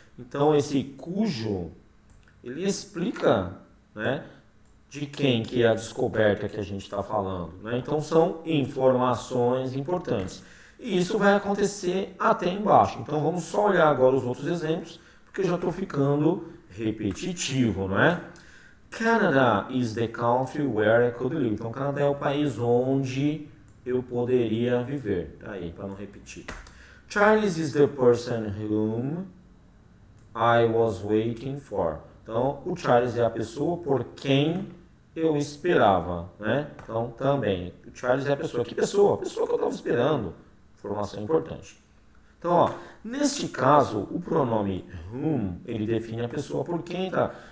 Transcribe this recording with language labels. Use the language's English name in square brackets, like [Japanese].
[Portuguese] Então, esse cujo, ele explica, né, de quem que é a descoberta que a gente está falando, né? Então, são informações importantes. E isso vai acontecer até embaixo. Então, vamos só olhar agora os outros exemplos, porque eu já estou ficando repetitivo, não é? [English] Canada is the country where I could live. [Portuguese] Então, Canadá é o país onde eu poderia viver. Tá aí, para não repetir. [English] Charles is the person whom I was waiting for. [Portuguese] Então, o Charles é a pessoa por quem eu esperava, né? Então, também, o Charles é a pessoa. Que pessoa? A pessoa que eu estava esperando. Informação importante. Então, ó, neste caso, o pronome whom, ele define a pessoa por quem tá.